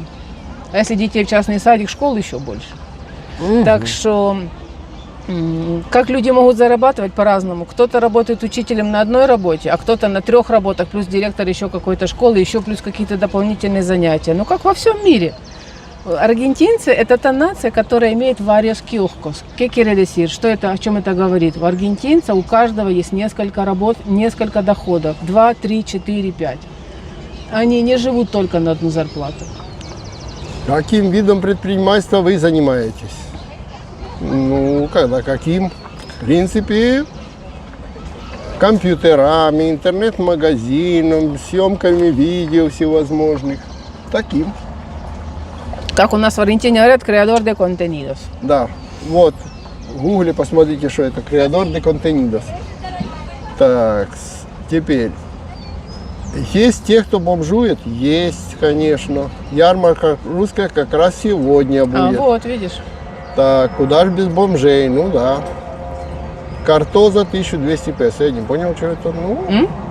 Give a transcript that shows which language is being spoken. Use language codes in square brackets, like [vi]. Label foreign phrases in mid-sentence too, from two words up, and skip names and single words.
[ru] А если детей в частный садик, школу, еще больше. Так что, как люди могут зарабатывать по-разному. Кто-то работает учителем на одной работе, а кто-то на 3 работах, плюс директор еще какой-то школы, еще плюс какие-то дополнительные занятия. Ну, как во всем мире. Аргентинцы – это та нация, которая имеет [es] varios kioscos. ¿Qué quiere decir? [ru] Что это, о чем это говорит? У аргентинца у каждого есть несколько работ, несколько доходов. 2, 3, 4, 5. Они не живут только на одну зарплату. Каким видом предпринимательства вы занимаетесь? Ну, когда каким? В принципе, компьютерами, интернет-магазином, съемками видео всевозможных. Таким. Как у нас в Аргентине говорят, [es] creador de contenidos. [ru] Да, вот, в гугле посмотрите, что это, [es] creador de contenidos. [ru] Так, теперь, есть те, кто бомжует? Есть, конечно. Ярмарка русская как раз сегодня будет. А вот, видишь. Так, куда же без бомжей? Ну да. Картоза 1200 песо. Я не понял, что это. Ну,